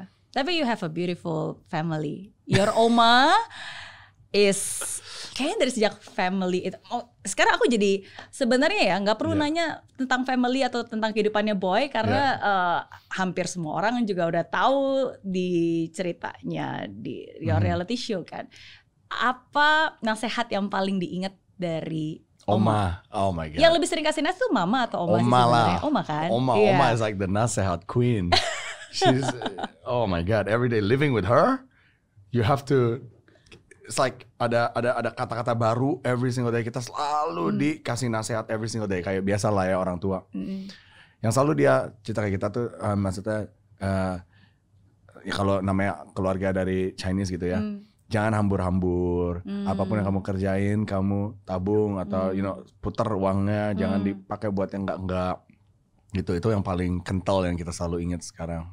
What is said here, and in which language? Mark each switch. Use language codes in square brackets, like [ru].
[id] Tapi [en] you have a beautiful family. Your oma is [id] kayaknya dari sejak family itu. Sekarang aku jadi sebenarnya ya nggak perlu nanya tentang family atau tentang kehidupannya Boy karena hampir semua orang juga udah tahu di ceritanya di [en] your reality show [id] kan. Apa nasihat yang paling diingat dari Oma? [en] Oh my god. [id] Yang lebih sering kasih nasihat tuh mama atau Oma sih sebenarnya? Oma kan? [en] Oma is like the nasihat queen. She's oh my god, every day living with her, you have to. It's like [id] ada kata-kata baru [en] every single day. [id] Kita selalu dikasih nasihat [en] every single day. [id] Kayak biasa lah ya orang tua. Yang selalu dia cerita kayak kita tuh maksudnya ya kalau namanya keluarga dari Chinese gitu ya. Jangan hambur-hambur. Apapun yang kamu kerjain, kamu tabung atau putar uangnya. Jangan dipakai buat yang enggak. Gitu, itu yang paling kental yang kita selalu ingat sekarang.